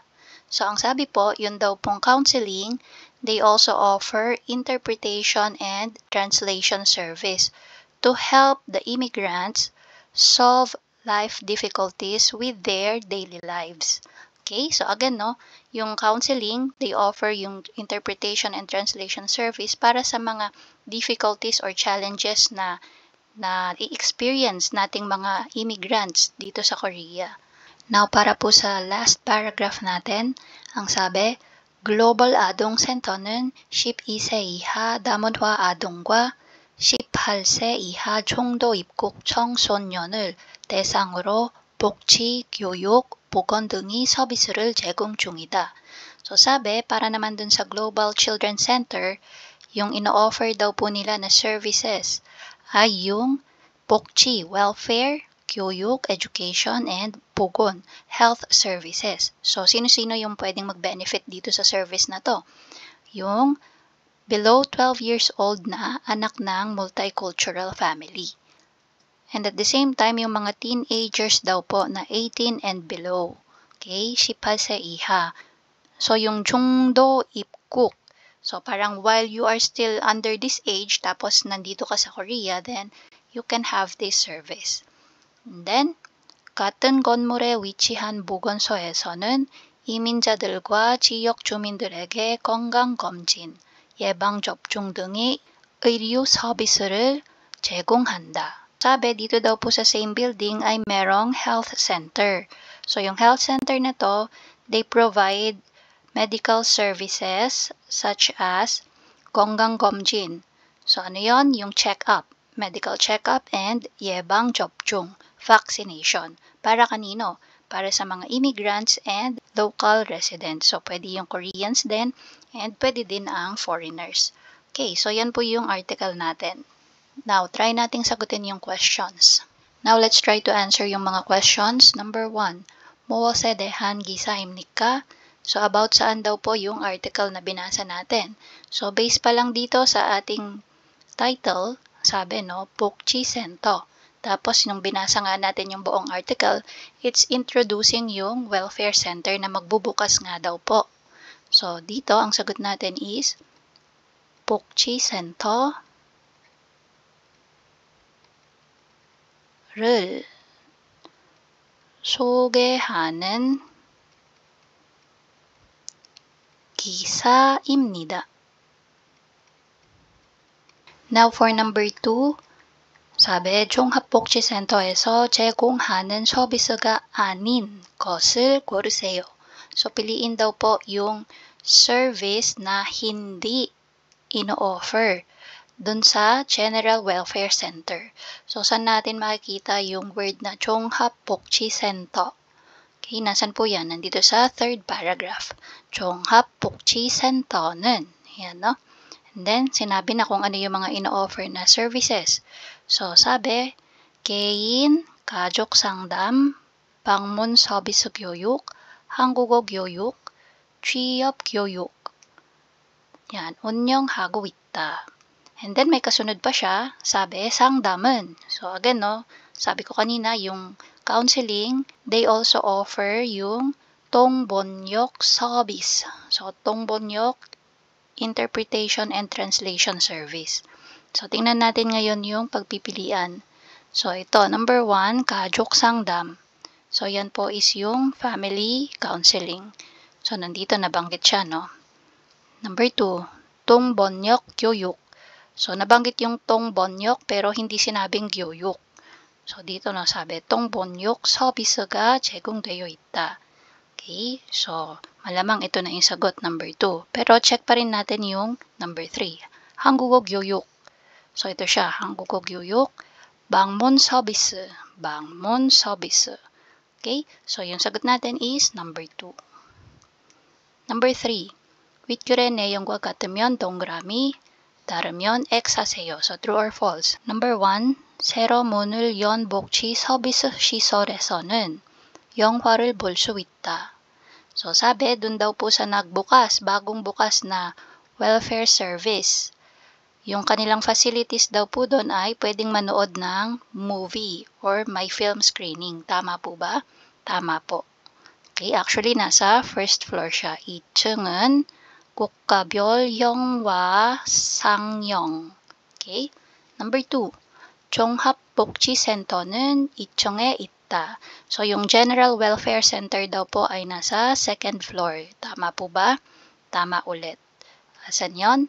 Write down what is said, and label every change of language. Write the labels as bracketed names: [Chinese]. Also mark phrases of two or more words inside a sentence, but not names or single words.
[English] So, [Filipino] ang sabi po, yun daw pong [English] counseling, they also offer interpretation and translation service to help the immigrants solve life difficulties with their daily lives. Okay, so again, [Filipino] no, yung counseling, [English] they offer [Filipino] yung [English] interpretation and translation service [Filipino] para sa mga [English] difficulties or challenges [Filipino] na i-experience nating mga immigrants dito sa Korea. Now, para po sa last paragraph natin, ang sabi, [Korean] Global Adong Center는 12세 이하 남원화 아동과 18세 이하 총도 입국 청소년을 대상으로 복지, 교육, 보건 등의 서비스를 제공 중이다. [Filipino] So sabi, para naman dun sa Global Children's Center, yung ino-offer daw po nila na services ay yung 복지, welfare, 교육, [English] education, and 보건, health services. [Filipino] So, sino-sino yung pwedeng mag-benefit dito sa service na to? Yung [English] below 12 years old [Filipino] na anak ng multicultural family. [English] And at the same time, [Filipino] yung mga teenagers daw po na [English] 18 and below. [Filipino] Okay? [Korean] 18세 이하. [Filipino] So, yung [Korean] 중도 입국. [English] So, parang while you are still under this age, [Filipino] tapos nandito ka sa Korea, [English] then you can have this service. And then, [Korean] 같은 건물에 위치한 보건소에서는 이민자들과 지역 주민들에게 건강검진, 예방접종 등의 의료 서비스를 제공한다. [Filipino] Sabi, dito daw po sa [English] same building [Filipino] ay merong health center. [English] So, [Filipino] yung health center na to, [English] they provide medical services such as 건강검진. [Filipino] So, ano yon? Yung check-up, [English] medical check-up, [Filipino] and 예방접종, [English] vaccination. [Filipino] Para kanino? Para sa mga [English] immigrants and local residents. [Filipino] So, pwede yung Koreans din, and pwede din ang foreigners. Okay, so yan po yung article natin. Now, try nating sagutin yung questions. [English] Now, let's try to answer [Filipino] yung mga [English] questions. Number 1, [Korean] 무엇에 대한 기사입니까? [Filipino] So, about saan daw po yung article na binasa natin? So, based pa lang dito sa ating title, sabi, no, 복지센터. Tapos, nung binasa nga natin yung buong article, [English] it's introducing [Filipino] yung welfare center na magbubukas nga daw po. So, dito, ang sagot natin is [Korean] 복지센터를 소개하는 기사입니다. [English] Now for number 2, [Korean] 사배 종합복지센터에서 제공하는 서비스가 아닌 것을 고르세요. [Filipino] So, piliin daw po yung service na hindi ino-offer dun sa General Welfare Center. So, saan natin makikita yung word na 종합복지센터? Okay, nasan po yan? Nandito sa third paragraph. 종합복지센터는, yan, no? And then, sinabi na kung ano yung mga ino-offer na services. So, sabi, [Korean] 개인, 가족 상담, 방문 서비스 교육, 한국어 교육, 취업 교육. Yan, 운영하고 있다. [English] And then, [Filipino] may kasunod pa siya, sabi, 상담은. So, again, no, sabi ko kanina, yung counseling, [English] they also offer [Filipino] yung 통번역 service. [English] So, 통번역, interpretation and translation service. [Filipino] So, tingnan natin ngayon yung pagpipilian. So, ito, number 1, [Korean] 가족 상담. [Filipino] So, yan po is yung [English] family counseling. [Filipino] So, nandito nabanggit siya, no? [English] Number 2, [Korean] 통번역 교육. [Filipino] So, nabanggit yung 통번역 pero hindi sinabing 교육. So, dito na sabi, [Korean] 통번역 서비스가 제공되어 있다. [Filipino] Okay, so, malamang ito na yung sagot, number 2. Pero check pa rin natin yung number 3. [Korean] 한국어 교육. [Filipino] So, ito siya, [Korean] 한국어 교육. 방문 서비스. 방문 서비스. [Filipino] Okay, so yung sagot natin is number 2. Number 3. [Korean] 윗줄의 내용과 같으면 동그라미, 다르면 X 하세요. [English] So, true or false. Number 1. [Korean] 새로 문을 연 복지 서비스 시설에서는 영화를 볼 수 있다. [Filipino] So, sabi, dun daw po sa nagbukas, bagong bukas na [English] welfare service. [Filipino] Yung kanilang facilities daw po doon ay pwedeng manood ng movie or may film screening. Tama po ba? Tama po. [English] Okay, actually, [Filipino] nasa [English] first floor [Filipino] siya. [Korean] 2층은 국가별 영화 상영. Okay? [English] Number 2. [Korean] 종합복지센터는 2층에 있다. [Filipino] So, yung General Welfare Center daw po ay nasa [English] second floor. [Filipino] Tama po ba? Tama ulit. Asan yon?